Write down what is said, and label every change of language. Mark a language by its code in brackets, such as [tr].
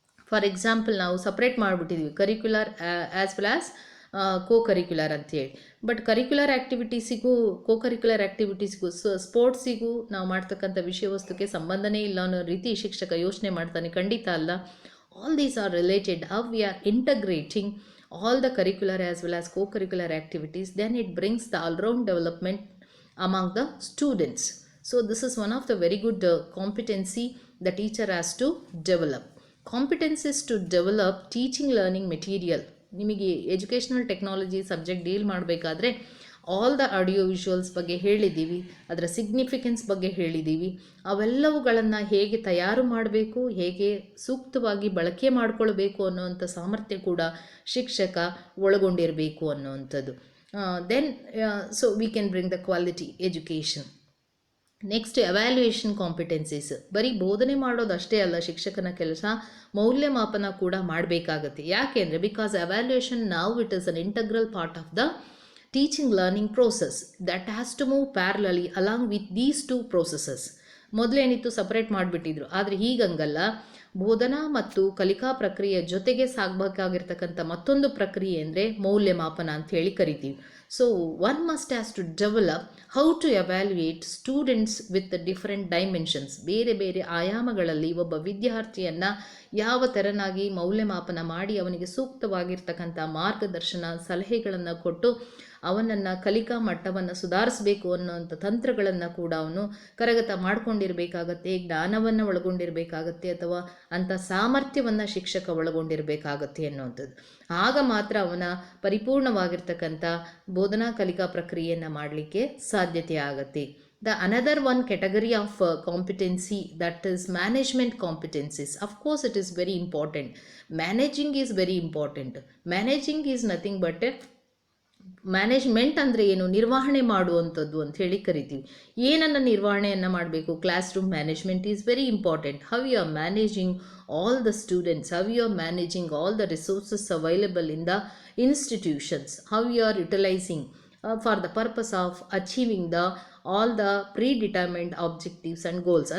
[en] for example [kn] ನಾವು separate ಮಾಡಿಬಿಟ್ಟಿದ್ವಿ curricular as well as curricular ಅಂತೇಳಿ. But curricular ಆ್ಯಕ್ಟಿವಿಟೀಸಿಗೂ curricular ಆ್ಯಕ್ಟಿವಿಟೀಸ್ಗೂ ಸ್ಪೋರ್ಟ್ಸಿಗೂ ನಾವು ಮಾಡ್ತಕ್ಕಂಥ ವಿಷಯ ವಸ್ತುಕ್ಕೆ ಸಂಬಂಧನೇ ಇಲ್ಲ ಅನ್ನೋ ರೀತಿ ಶಿಕ್ಷಕ ಯೋಚನೆ ಮಾಡ್ತಾನೆ, ಖಂಡಿತ ಅಲ್ಲ. [en] All these are related. How we are integrating all the curricular as well as co-curricular activities, then it brings the all-round development among the students. So this is one of the very good competency the teacher has to develop. Competencies to develop teaching learning material. [kn] ನಿಮಗೆ educational technology subject deal ಮಾಡಬೇಕಾದ್ರೆ [en] all the audio visuals [kn] ಬಗ್ಗೆ ಹೇಳಿದ್ದೀವಿ, ಅದರ significance ಬಗ್ಗೆ ಹೇಳಿದ್ದೀವಿ. ಅವೆಲ್ಲವುಗಳನ್ನು ಹೇಗೆ ತಯಾರು ಮಾಡಬೇಕು, ಹೇಗೆ ಸೂಕ್ತವಾಗಿ ಬಳಕೆ ಮಾಡಿಕೊಳ್ಬೇಕು ಅನ್ನೋವಂಥ ಸಾಮರ್ಥ್ಯ ಕೂಡ ಶಿಕ್ಷಕ ಒಳಗೊಂಡಿರಬೇಕು ಅನ್ನೋವಂಥದ್ದು. [en] Then so we can bring the quality education. Next evaluation competencies. [kn] ಬರೀ ಬೋಧನೆ ಮಾಡೋದು ಅಷ್ಟೇ ಅಲ್ಲ ಶಿಕ್ಷಕನ ಕೆಲಸ, ಮೌಲ್ಯಮಾಪನ ಕೂಡ ಮಾಡಬೇಕಾಗತ್ತೆ. ಯಾಕೆ ಅಂದರೆ [en] Because evaluation ನಾವು it is an integral part of the teaching learning process that has to move parallelly along with these two processes. [kn] ಮೊದಲೇನಿತ್ತು separate ಮಾಡಿಬಿಟ್ಟಿದ್ರು, ಆದರೆ ಹೀಗಂಗಲ್ಲ. ಬೋಧನಾ ಮತ್ತು ಕಲಿಕಾ ಪ್ರಕ್ರಿಯೆ ಜೊತೆಗೆ ಸಾಗಬೇಕಾಗಿರ್ತಕ್ಕಂಥ ಮತ್ತೊಂದು ಪ್ರಕ್ರಿಯೆ ಅಂದರೆ ಮೌಲ್ಯಮಾಪನ ಅಂತ ಹೇಳಿ ಕರಿತೀವಿ. [en] So one must has to develop how to evaluate students with different dimensions. [kn] ಬೇರೆ ಬೇರೆ ಆಯಾಮಗಳಲ್ಲಿ ಒಬ್ಬ ವಿದ್ಯಾರ್ಥಿಯನ್ನು ಯಾವ ತೆರನಾಗಿ ಮೌಲ್ಯಮಾಪನ ಮಾಡಿ ಅವನಿಗೆ ಸೂಕ್ತವಾಗಿರ್ತಕ್ಕಂಥ ಮಾರ್ಗದರ್ಶನ ಸಲಹೆಗಳನ್ನು ಕೊಟ್ಟು ಅವನನ್ನು ಕಲಿಕಾ ಮಟ್ಟವನ್ನು ಸುಧಾರಿಸಬೇಕು ಅನ್ನೋಂಥ ತಂತ್ರಗಳನ್ನು ಕೂಡ ಅವನು ಕರಗತ ಮಾಡ್ಕೊಂಡಿರಬೇಕಾಗತ್ತೆ, ಜ್ಞಾನವನ್ನು ಒಳಗೊಂಡಿರಬೇಕಾಗತ್ತೆ, ಅಥವಾ ಅಂಥ ಸಾಮರ್ಥ್ಯವನ್ನು ಶಿಕ್ಷಕ ಒಳಗೊಂಡಿರಬೇಕಾಗತ್ತೆ ಅನ್ನುವಂಥದ್ದು. ಆಗ ಮಾತ್ರ ಅವನ ಪರಿಪೂರ್ಣವಾಗಿರ್ತಕ್ಕಂಥ ಬೋಧನಾ ಕಲಿಕಾ ಪ್ರಕ್ರಿಯೆಯನ್ನು ಮಾಡಲಿಕ್ಕೆ ಸಾಧ್ಯತೆ ಆಗತ್ತೆ. [en] The another one category of competency, that is management competencies. Of course it is very important. Managing is very important. Managing is nothing but [kn] management ಅಂದರೆ ಏನು, ನಿರ್ವಹಣೆ ಮಾಡುವಂಥದ್ದು ಅಂತ ಹೇಳಿ ಕರಿತೀವಿ. ಏನನ್ನು ನಿರ್ವಹಣೆಯನ್ನು ಮಾಡಬೇಕು? [en] Class room management is very important. How you are managing all the students, how you are managing all the resources available in the institutions, how you are utilising for the purpose of achieving the all the predetermined objectives and goals.